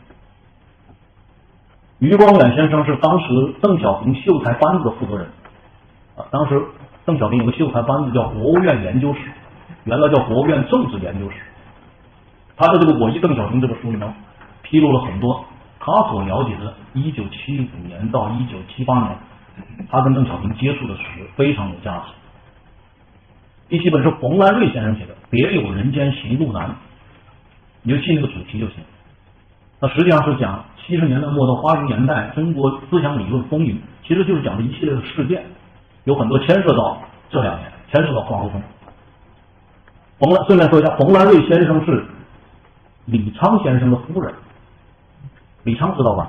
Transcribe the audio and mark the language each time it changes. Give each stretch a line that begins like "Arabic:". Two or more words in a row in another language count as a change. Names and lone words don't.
Chinese: 余光远先生是当时邓小平秀才班子的负责人当时邓小平有个秀才班子叫国务院研究室，原来叫国务院政治研究室。他的这个《我忆邓小平》这本书里面披露了很多他所了解的1975年到1978年他跟邓小平接触的史，非常有价值。第7本是冯兰瑞先生写的《別有人間行路難》，你就记那個主題就行。那實際上是講70年代末到80年代中國思想理論風雲，其實就是講的一系列的事件，有很多牽涉到這2年，牽涉到華國鋒。順便說一下，馮蘭瑞先生是李昌先生的夫人，李昌知道吧？